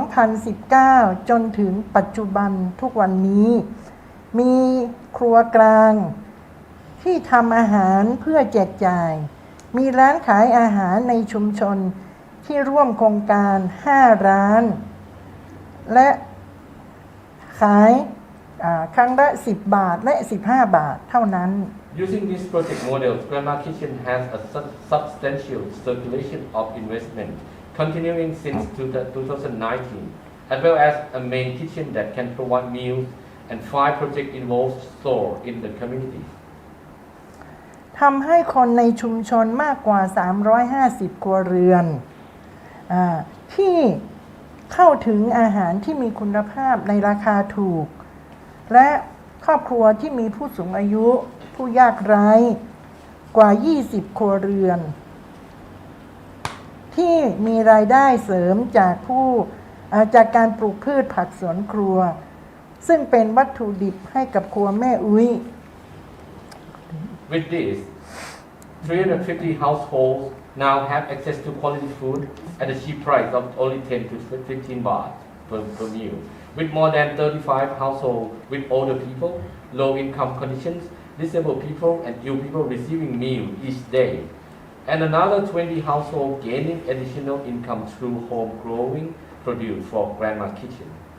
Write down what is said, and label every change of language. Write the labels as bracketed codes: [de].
[th] 2019 จนถึงปัจจุบันทุกวันนี้มีครัวกลางที่ทำอาหารเพื่อแจกจ่ายมีร้านขายอาหารในชุมชนที่ร่วมโครงการ5ร้านและขายครั้งละ10 บาทและ15 บาทเท่านั้น [en] Using this project model, Grandma Kitchen has a substantial circulation of investment continuing since 2019, as well as a main kitchen that can provide meals and 5 project-involved stores in the community. [th] ทำให้คนในชุมชนมากกว่า350 ครัวเรือนที่เข้าถึงอาหารที่มีคุณภาพในราคาถูกและครอบครัวที่มีผู้สูงอายุผู้ยากไร้กว่า20 ครัวเรือนที่มีรายได้เสริมจากการปลูกพืชผักสวนครัวซึ่งเป็นวัตถุดิบให้กับครัวแม่อุ้ย [en] With this, 350 households now have access to quality food at a cheap price of only 10 to 15 baht per meal. With more than 35 households with older people, low-income conditions, disabled people, and ill people receiving meals each day, and another 20 households gaining additional income through home-growing produce for Grandma Kitchen.